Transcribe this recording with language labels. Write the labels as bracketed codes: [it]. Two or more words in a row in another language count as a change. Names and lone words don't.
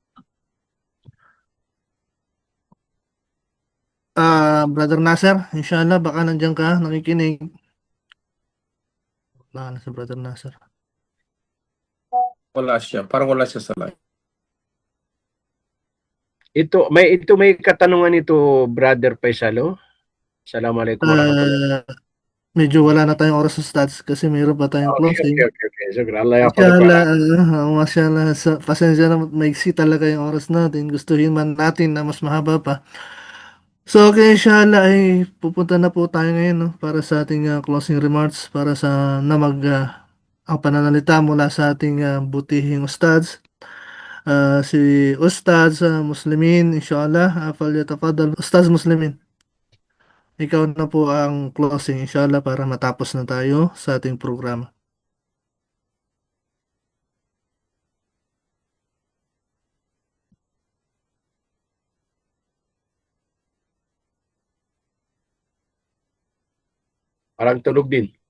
[tl] Brother Nasser, inshallah, baka nandiyan ka, nakikinig. Wala na sa Brother Nasser. Wala siya. Parang wala siya sa live. Ito may katanungan ito, Brother Paisalo. [ar] السلام عليكم ورحمة الله. [tl] Medyo wala na tayong oras sa stats kasi mayroon pa tayong closing. [en] Okay. So, [ar] الله يحفظه. [tl] Mashallah, pasensya na, maiksi talaga yung oras natin. Gustuhin man natin na mas mahaba pa. So, okay, inshallah ay pupunta na po tayo ngayon, no, para sa ating [en] closing remarks, [tl] para sa ang pananalita mula sa ating butihing ustads. Si Ustads Muslimin, [ar] إن شاء الله فليتفضل. [tl] Ustads Muslimin, ikaw na po ang closing, inshallah, para matapos na tayo sa ating programa. Parang tulog din.